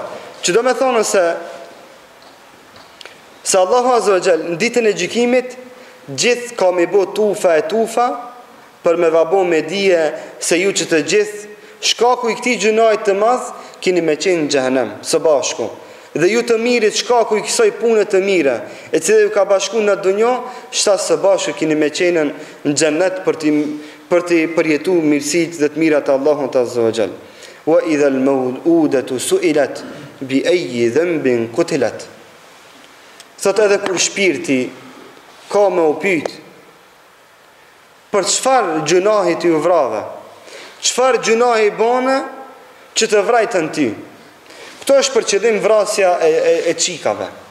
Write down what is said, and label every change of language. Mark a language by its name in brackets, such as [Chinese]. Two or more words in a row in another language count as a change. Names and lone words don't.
[Albanian] Që do me thonë se Allahu [Arabic] عز وجل [Albanian] në ditën e gjykimit gjithë ka me bo tufa e tufa për me vabo me dije se ju që të gjithë shkaku i këtij gjunajt të madh kini me qenë në xhehenem së bashku. Dhe ju të mirit shkaku i kësaj pune të mire e cila ju ka bashku në dunjo, shtas së bashku kini me qenë në xhenet për të përjetu mirësit dhe të mirat Allahut [Arabic] عز وجل. وإذا الموءودة سئلت بأي ذنب قتلت. [Albanian] Thot edhe kur shpirti ka me u pyet për çfarë gjunahi ti u vrave, çfarë gjunahi bone që të vrajtën ty. Këto është për qëllim vrasja e qikave.